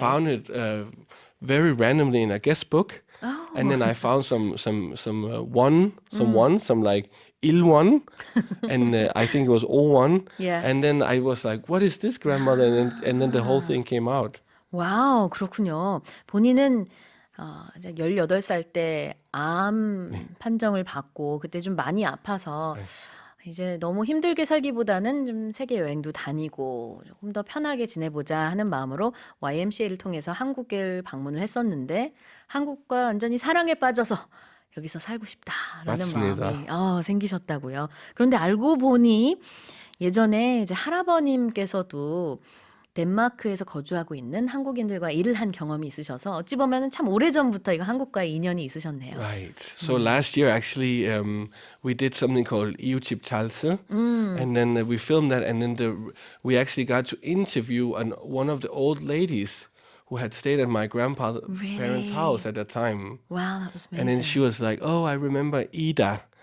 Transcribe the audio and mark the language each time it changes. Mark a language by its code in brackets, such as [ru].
[en] found it very randomly in a guest book. Oh. And then I found some like Il one, and I think it was O one. Yeah. And then I was like, "What is this, grandmother?" And then the whole thing came out. [ko] 와우, 그렇군요. 본인은 이제 18살 때 암 판정을 받고 그때 좀 많이 아파서 이제 너무 힘들게 살기보다는 좀 세계 여행도 다니고 조금 더 편하게 지내보자 하는 마음으로 YMCA를 통해서 한국을 방문을 했었는데 한국과 완전히 사랑에 빠져서 여기서 살고 싶다라는 맞습니다. 마음이 생기셨다고요. 그런데 알고 보니 예전에 이제 할아버님께서도 덴마크에서 거주하고 있는 한국인들과 일을 한 경험이 있으셔서 어찌 보면 참 오래전부터 이거 한국과의 인연이 있으셨네요. [en] Right. So last year, actually, we did something called 이웃집 찰스, and then we filmed that, and then we actually got to interview one of the old ladies who had stayed at my grandparents' Really? house at that time. Wow, that was amazing. And then she was like, "Oh, I remember Ida.